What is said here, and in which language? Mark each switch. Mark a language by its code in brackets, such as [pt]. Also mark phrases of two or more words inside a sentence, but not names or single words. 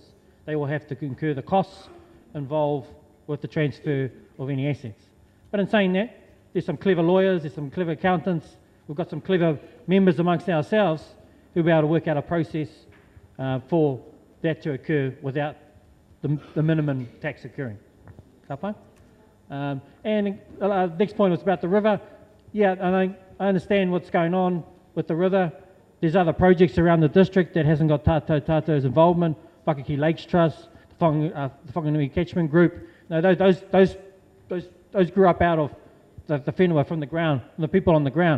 [en] They will have to incur the costs involved with the transfer of any assets. But in saying that, there's some clever lawyers, there's some clever accountants, we've got some clever members amongst ourselves who'll be able to work out a process for that to occur without the minimum tax occurring. [mi] Ka pai? [en] And next point was about the river. Yeah, I understand what's going on with the river. There's other projects around the district that hasn't got Tātou Tātou's involvement. Whakaki Lakes Trust, the Whanganui Catchment Group. No, those grew up out of the whenua from the ground, the people on the ground.